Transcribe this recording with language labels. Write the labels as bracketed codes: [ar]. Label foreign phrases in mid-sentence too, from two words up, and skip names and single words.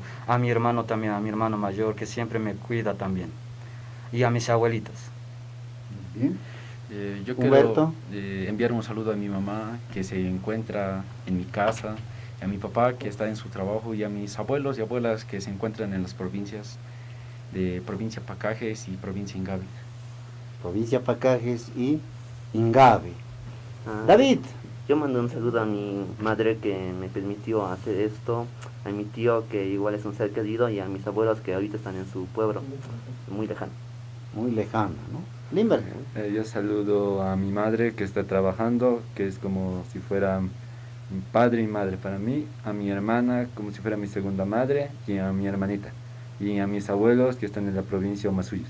[es] A mi hermano también, a mi hermano mayor, que siempre me cuida también. Y a mis abuelitos. Bien. Yo Humberto. quiero enviar un saludo a mi mamá, que se encuentra en mi casa, a mi papá, que está en su trabajo, y a mis abuelos y abuelas que se encuentran en las provincias de provincia Pacajes y provincia Ingavi. Provincia Pacajes y Ingavi. Ah, David. Yo mando un saludo a mi madre que me permitió hacer esto, a mi tío que igual es un ser querido y a mis abuelos que ahorita están en su pueblo, muy lejano. Muy lejano, ¿no? Limber. Yo saludo a mi madre que está trabajando, que es como si fuera mi padre y madre para mí, a mi hermana como si fuera mi segunda madre, y a mi hermanita, y a mis abuelos que están en la provincia de Omasuyos.